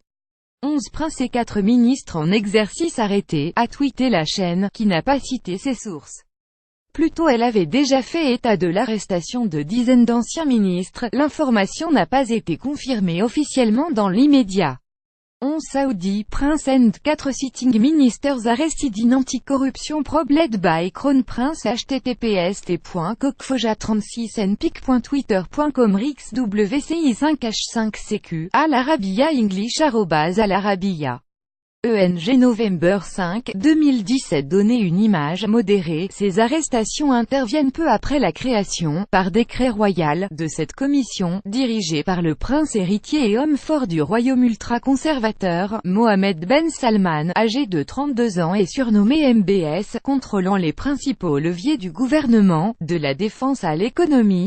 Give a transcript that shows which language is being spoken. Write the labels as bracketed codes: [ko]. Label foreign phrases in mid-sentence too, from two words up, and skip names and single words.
[fr] 11 princes et 4 ministres en exercice arrêtés, a tweeté la chaîne, qui n'a pas cité ses sources. Plus tôt elle avait déjà fait état de l'arrestation de dizaines d'anciens ministres. L'information n'a pas été confirmée officiellement dans l'immédiat. [en] 11 Saudi Prince and 4 sitting ministers arrested in anti-corruption probed by Crown Prince. https://kokfoja36npic.twitter.com rixwci 5h5cq Al Arabiya English @Al Arabiya ENG November 5, 2017. [fr] Donner une image modérée. Ces arrestations interviennent peu après la création, par décret royal, de cette commission, dirigée par le prince héritier et homme fort du royaume ultra-conservateur, Mohammed Ben Salman, âgé de 32 ans et surnommé MBS, contrôlant les principaux leviers du gouvernement, de la défense à l'économie.